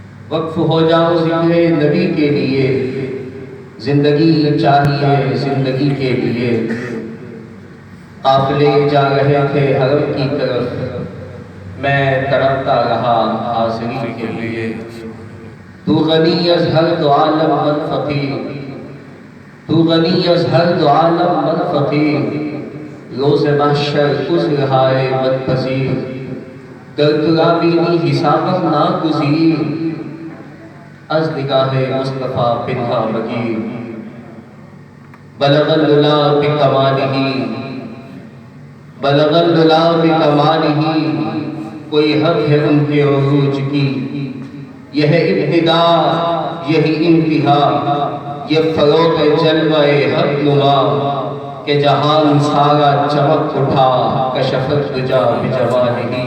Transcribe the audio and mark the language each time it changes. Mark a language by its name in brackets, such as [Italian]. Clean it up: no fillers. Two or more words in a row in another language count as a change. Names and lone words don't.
[Urdu] وقف ہو جاؤ ذکر نبی کے لیے، زندگی چاہیے زندگی کے لیے۔ قافلے جا رہے تھے حرم کی طرف، میں تڑپتا رہا حاضری کے لیے۔ [Persian] تو غنی از ہر دو عالم من فقیر، تو غنی از ہر دو عالم من فقیر، روز محشر عذرہائے من پذیر، در ترابینی حسابم ناگزیر، از نگاہ مصطفیٰ پنہا مگیر۔ [Arabic] بلغ العلا بکمالہ، بلغ العلا بکمالہ، [Urdu] کوئی حد ہے ان کے عروج کی، یہ ابتدا یہی انتہا، یہ فروغ جلوہ حق نما، کہ جہان سارا چمک اٹھا [Arabic] کشفت دجا بجمالہ۔